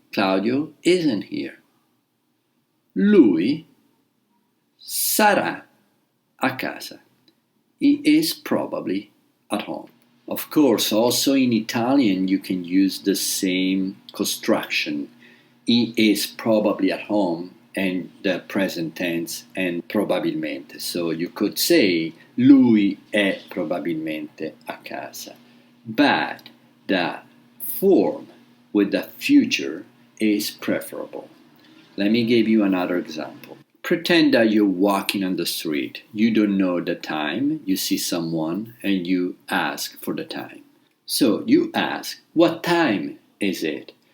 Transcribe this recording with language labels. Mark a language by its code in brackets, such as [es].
[en] Claudio isn't here. [it] Lui sarà a casa. [en] He is probably at home. Of course, also in Italian, you can use the same construction. He is probably at home and the present tense and probabilmente. So you could say [it] lui è probabilmente a casa. [en] But the form with the future is preferable. Let me give you another example. Pretend that you're walking on the street. You don't know the time. You see someone and you ask for the time. So you ask, what time is it?